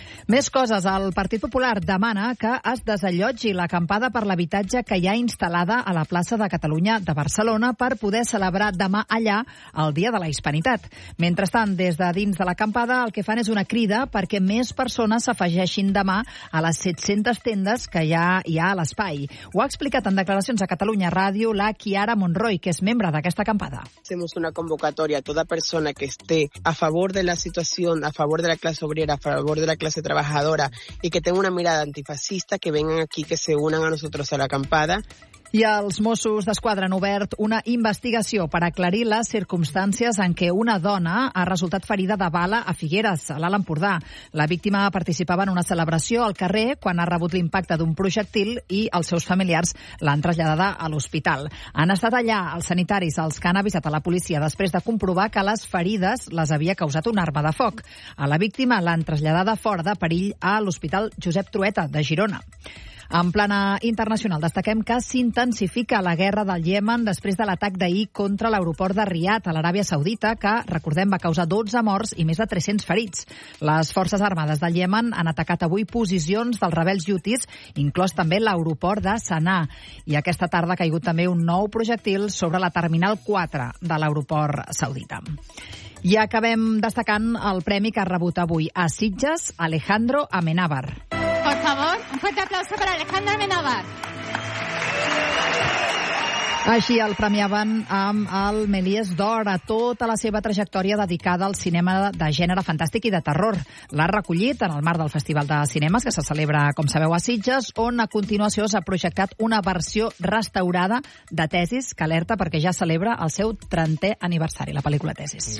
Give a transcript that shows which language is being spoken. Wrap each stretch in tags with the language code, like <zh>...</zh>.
<ca>Més coses, el Partit Popular demana que es desallotgi l'acampada per l'habitatge que hi ha instal·lada a la plaça de Catalunya de Barcelona per poder celebrar demà allà el Dia de la Hispanitat. Mentrestant, des de dins de l'acampada el que fan és una crida perquè més persones s'afegeixin demà a les 700 tendes que hi ha a l'espai. Ho ha explicat en declaracions a Catalunya Ràdio la Kiara Monroy, que és membre d'aquesta acampada.</ca> <es>Hacemos una convocatoria a toda persona que esté a favor de la situación, a favor de la clase obrera, a favor de la clase trabajadora y que tenga una mirada antifascista, que vengan aquí, que se unan a nosotros a la acampada.</es> <ca>I els Mossos d'Esquadra han obert una investigació per aclarir les circumstàncies en què una dona ha resultat ferida de bala a Figueres, a l'Alt Empordà. La víctima participava en una celebració al carrer quan ha rebut l'impacte d'un projectil i els seus familiars l'han traslladada a l'hospital. Han estat allà els sanitaris els que han avisat a la policia després de comprovar que les ferides les havia causat un arma de foc. A la víctima l'han traslladada fora de perill a l'Hospital Josep Trueta de Girona. En plana internacional, destaquem que s'intensifica la guerra del Iemen després de l'atac d'ahir contra l'aeroport de Riad a l'Aràbia Saudita, que, recordem, va causar 12 morts i més de 300 ferits. Les forces armades del Iemen han atacat avui posicions dels rebels jutis, inclòs també l'aeroport de Sanaa. I aquesta tarda ha caigut també un nou projectil sobre la terminal 4 de l'aeroport saudita. I acabem destacant el premi que ha rebut avui a Sitges, Alejandro Amenábar.</ca> <es>Por favor, un fuerte aplauso para Alejandro Amenábar.</es> <ca>Així el premiaven amb el Méliès d'Or a tota la seva trajectòria dedicada al cinema de gènere fantàstic i de terror. L'ha recollit en el marc del Festival de Cinemes, que se celebra, com sabeu, a Sitges, on a continuació s'ha projectat una versió restaurada de Tesis, que alerta perquè ja celebra el seu 30è aniversari, la pel·lícula Tesis.</ca>